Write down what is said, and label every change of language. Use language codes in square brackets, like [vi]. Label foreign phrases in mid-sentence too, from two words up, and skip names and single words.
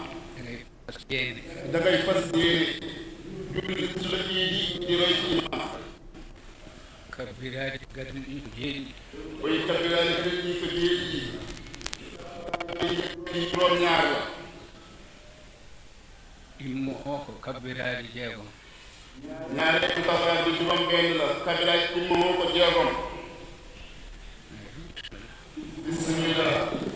[wo] da ngay fas yéene julli sunna [ff] yiidi ɗi roy imam kabbiraade gaddi ɗi ko jeeɗiɗi koye kabbiraade gaddi ko jeeɗiɗi [wo] juróom ñaar la [ff] immo o ko kabbiraade jeegom ñaare kabbiraade [wo] juróom benn la [ff] kabbiraade immo o ko jeegom bismillah